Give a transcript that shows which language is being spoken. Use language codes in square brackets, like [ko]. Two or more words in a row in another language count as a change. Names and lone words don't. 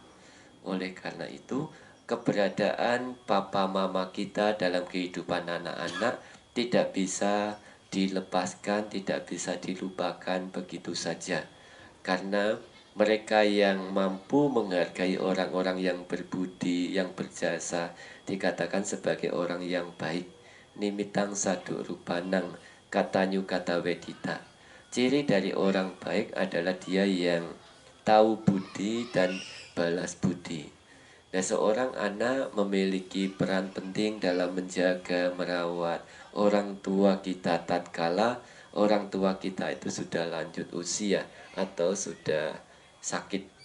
[id] Oleh karena itu, keberadaan papa mama kita dalam kehidupan anak-anak tidak bisa dilepaskan, tidak bisa dilupakan begitu saja. Karena mereka yang mampu menghargai orang-orang yang berbudi, yang berjasa, dikatakan sebagai orang yang baik. [pi] nimitang sadu rupanang katanyu kata wedita. [id] Ciri dari orang baik adalah dia yang tahu budi dan balas budi. Nah, seorang anak memiliki peran penting dalam menjaga, merawat orang tua kita tatkala orang tua kita itu sudah lanjut usia atau sudah sakit.